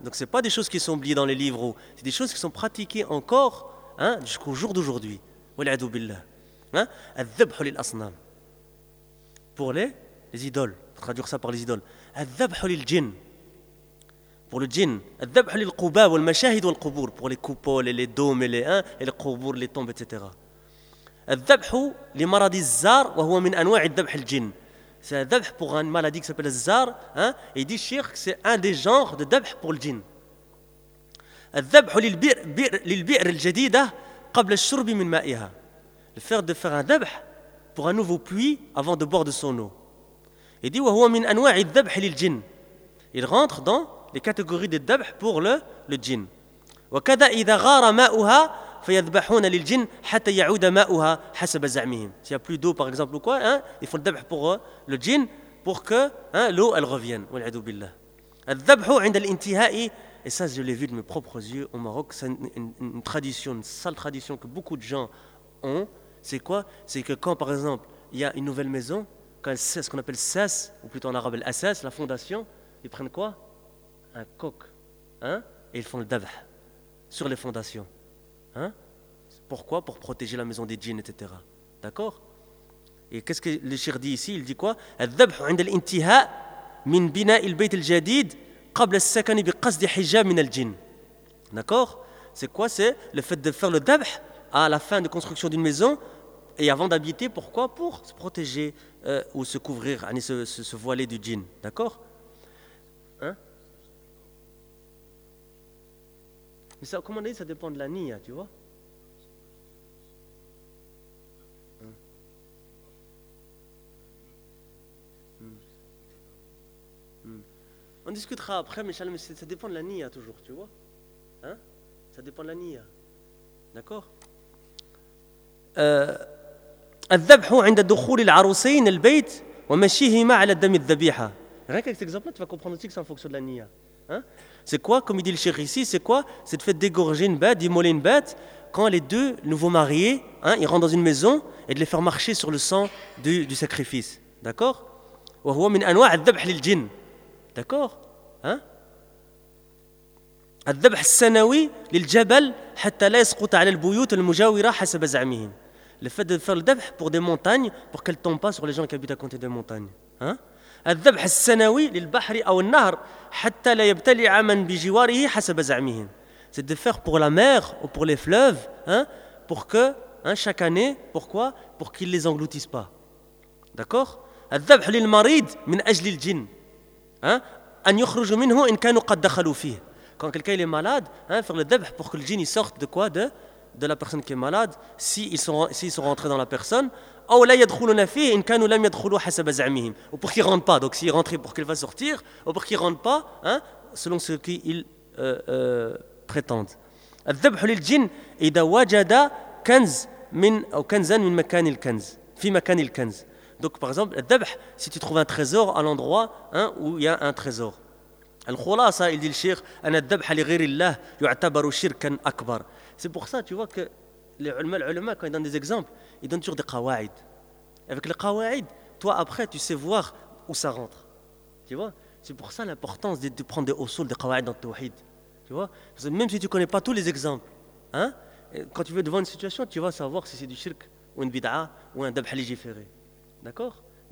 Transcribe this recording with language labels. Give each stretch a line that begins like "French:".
French: Donc ce n'est pas des choses qui sont oubliées dans les livres, c'est des choses qui sont pratiquées encore, hein, jusqu'au jour d'aujourd'hui.
Arabic: Wal'adhu billah. Al-dabha lil-asnam.
French: Pour les idoles, pour traduire ça par les idoles.
Arabic: Al-dabha lil-djinn.
French: Pour le djinn,
Arabic: الذبح للقباء والمشاهد والقبور,
French: pour les coupoles et les dômes et les, hein, et les قبور, les tombes, etc.
Arabic: الذبح لمرض الزار وهو من أنواع الذبح الجن.
French: C'est un ذبح pour une maladie qui s'appelle الزار, hein, et il dit Cheikh que c'est un des genres de ذبح pour le djinn.
Arabic: الذبح للبئر الجديدة قبل الشرب من مائها.
French: Le fait de faire un ذبح pour un nouveau puits avant de boire de son eau. Il dit
Arabic: وهو من أنواع الذبح للجن.
French: Il rentre dans les catégories des dabh pour le djinn.
Arabic: وَكَذَا إِذَا غَارَ مَاؤُهَا فَيَذْبَحُونَ لِلْجِنْ حَتَّى يَعُودَ مَاؤُهَا حَسَبَ زَعْمِهِمْ.
French: S'il n'y a plus d'eau par exemple ou quoi, hein, ils font le dabh pour le djinn pour que, hein, l'eau elle revienne.
Arabic: وَالْعَدُوا بِاللَّهِ الذَّبْحُ عِنْدَ الْإِنْتِهَاءِ.
French: Et ça je l'ai vu de mes propres yeux au Maroc, c'est une tradition, une sale tradition que beaucoup de gens ont. C'est quoi? C'est que quand par exemple il y a une nouvelle maison, quand c'est ce qu'on appelle sas, ou plutôt en arabe l'assas, la fondation, ils prennent quoi? Un coq, hein, et ils font le dabh sur les fondations. Hein? Pourquoi? Pour protéger la maison des djinns, etc. D'accord? Et qu'est-ce que le cheikh dit ici? Il dit quoi?
Arabic: الذبح عند الانتهاء من بناء البيت الجديد قبل السكن بقصد حجاب من الجن.
French: D'accord? C'est quoi? C'est le fait de faire le dabh à la fin de construction d'une maison et avant d'habiter. Pourquoi? Pour se protéger ou se couvrir, se voiler du djinn. D'accord? Mais ça, comment on dit, ça dépend de la niya, tu vois. On discutera après, mais ça dépend de la niya toujours, tu vois. Hein? Ça dépend de la niya. D'accord?
Arabic: الذبح عند دخول العروسين البيت ومشيهما على الدم الذبيحة.
French: Rien qu'avec cet exemple, tu vas comprendre aussi que c'est en fonction de la niya. Hein? C'est quoi, comme il dit le cheikh ici, c'est quoi? C'est le fait d'égorger une bête, d'immoler une bête, quand les deux nouveaux mariés, hein, ils rentrent dans une maison et de les faire marcher sur le sang du sacrifice. D'accord ?
Arabic: وهو من انواع الذبح للجن. D'accord ?
French: Hein ?
Arabic: الذبح السنوي للجبل حتى لا يسقط على البيوت المجاورة حسب زعمهم.
French: Le fait de faire le dhabh pour des montagnes, pour qu'elles ne tombent pas sur les gens qui habitent à côté des montagnes.
Arabic: الذبح السنوي للبحر أو النهر حتى لا يبتلع من بجواره حسب زعمهم.
French: C'est de faire pour la mer ou pour les fleuves, hein, pour que, hein, chaque année, pourquoi ? Pour qu'ils ne les engloutissent pas. D'accord ?
Arabic: الذبح للمريض من أجل الجن. أن يخرج منه إن كانوا قد دخلوا فيه.
French: Quand quelqu'un est malade, hein, faire le dhabh pour que le djinn il sorte de quoi ? De la personne qui est malade, s'ils sont rentrés dans la personne, ou là
Arabic: yadkhuluna fihi in kanu lam yadkhulu hasaba zamihim,
French: ou pour qu'ils ne rentrent pas, donc s'ils rentraient pour qu'elle va sortir, ou pour qu'ils ne rentrent pas, hein, selon ce qu'ils prétendent. الذبح للجن إذا وجد كنز من أو كنزا من مكان الكنز في مكان الكنز. Donc par exemple, الذبح, si tu trouves un trésor à l'endroit, hein, où il y a un trésor.
Arabic: الخلاصة
French: il dit le cheikh,
Arabic: أن الذبح لغير الله يعتبر شركا أكبر.
French: C'est pour ça, tu vois, que les ulama, quand ils donnent des exemples, ils donnent toujours des qawaïd. Avec les qawaïd, toi, après, tu sais voir où ça rentre. Tu vois ? C'est pour ça l'importance de prendre des usul, des qawaïd dans le tawhid. Tu vois ? Parce que même si tu ne connais pas tous les exemples, hein, quand tu veux devant une situation, tu vas savoir si c'est du shirk ou une bid'a ou un dhabh légiféré. D'accord ?